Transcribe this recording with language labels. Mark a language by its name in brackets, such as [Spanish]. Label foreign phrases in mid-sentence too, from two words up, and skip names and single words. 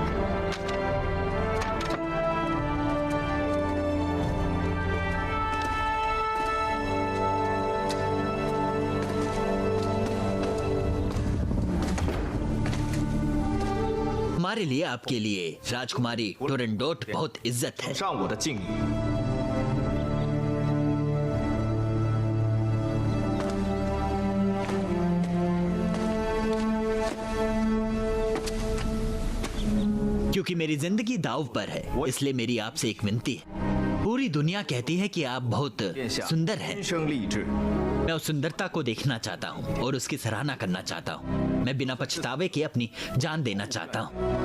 [Hindi] हमारे लिए, आपके लिए राजकुमारी टुरनडोट बहुत इज्जत है। [Chinese] 上我的敬意。 [Hindi] क्योंकि मेरी जिंदगी दांव पर है, इसलिए मेरी आपसे एक विनती है। पूरी दुनिया कहती है कि आप बहुत सुंदर हैं। [Chinese] 天生丽质， [Hindi] मैं उस सुंदरता को देखना चाहता हूँ और उसकी सराहना करना चाहता हूँ। मैं बिना पछतावे के अपनी जान देना चाहता हूँ।